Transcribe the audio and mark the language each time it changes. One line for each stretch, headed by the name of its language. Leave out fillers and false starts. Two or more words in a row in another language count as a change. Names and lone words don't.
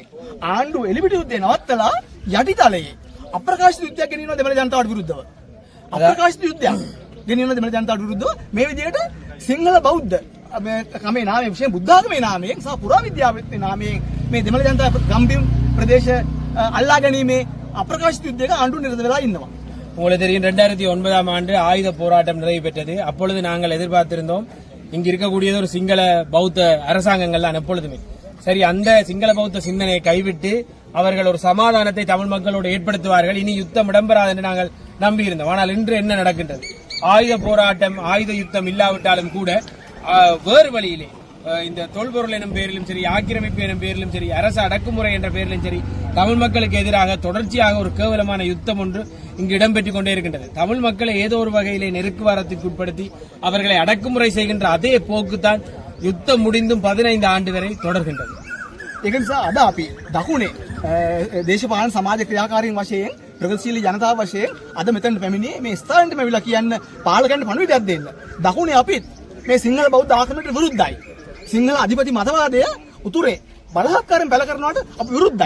Sinhala: ආණ්ඩුව එලිපිට යුද්ධය නවත්තලා යටිතලයේ අප්‍රකාශිත යුද්ධයක් ගෙනියනවා දෙමළ ජනතාවට විරුද්ධව. අප්‍රකාශිත යුද්ධයක් ගෙනියනවා දෙමළ ජනතාවට විරුද්ධව මේ විදිහට සිංහල බෞද්ධ මේ කමේ නාමයෙන් විශේෂ බුද්ධ ආගමේ නාමයෙන් සහ පුරාවිද්‍යාවේ නාමයෙන් මේ දෙමළ ජනතාව ගම්බිම් ප්‍රදේශ අල්ලා ගැනීමේ අප්‍රකාශිත யுத்தයක ආණ්ඩුව නිරත වෙලා ඉන්නවා.
Tamil: உங்களுக்கு தெரியும் 2009ஆம் ஆண்டு ஆயுத போராட்டம் நிறைவு பெற்றது. அப்பொழுது நாங்கள் எதிர்பார்த்திருந்தோம் இங்கு இருக்கக்கூடியது ஒரு சிங்கள பௌத்த அரசாங்கங்கள் தான் எப்பொழுதுமே. சரி, அந்த சிங்கள பௌத்த சிந்தனையை கைவிட்டு அவர்கள் ஒரு சமாதானத்தை தமிழ் மக்களோடு ஏற்படுத்துவார்கள், இனி யுத்தம் இடம்பெறாது என்று நாங்கள் நம்பியிருந்தோம். ஆனால் இன்று என்ன நடக்கின்றது? ஆயுத போராட்டம் ஆயுத யுத்தம் இல்லாவிட்டாலும் கூட வேறு வழியிலே இந்த தொல்பொருள் எனும் பேரிலும் சரி, ஆக்கிரமிப்பு எனும் பேரிலும் சரி, அரசு அடக்குமுறை என்ற பேரிலும் சரி, தமிழ் மக்களுக்கு எதிராக தொடர்ச்சியாக ஒரு கேவலமான யுத்தம் ஒன்று இங்கு இடம்பெற்றுக் கொண்டே இருக்கின்றது. தமிழ் மக்களை ஏதோ ஒரு வகையிலே நெருக்குவாரத்திற்கு உட்படுத்தி அவர்களை அடக்குமுறை செய்கின்ற அதே போக்குத்தான் யுத்தம் முடிந்தும் 15 ஆண்டு வரை தொடர்கின்றது.
Sinhala: ඒක නිසා අද අපි දකුණේ දේශපාලන සමාජ ක්‍රියාකාරීන් වශයෙන් ප්‍රගතිශීලී ජනතාව වශයෙන් අද මෙතනට පැමිණියේ මේ ස්ථානෙට මෙවිලා කියන්න පාලකයන්ට පණිවිඩයක් දෙන්න. දකුණේ අපිත් මේ සිංහල බෞද්ධ ආගමකට විරුද්ධයි. සිංහල අධිපති මතවාදය උතුරේ බලහත්කාරයෙන් බැල කරනවට අපි විරුද්ධයි.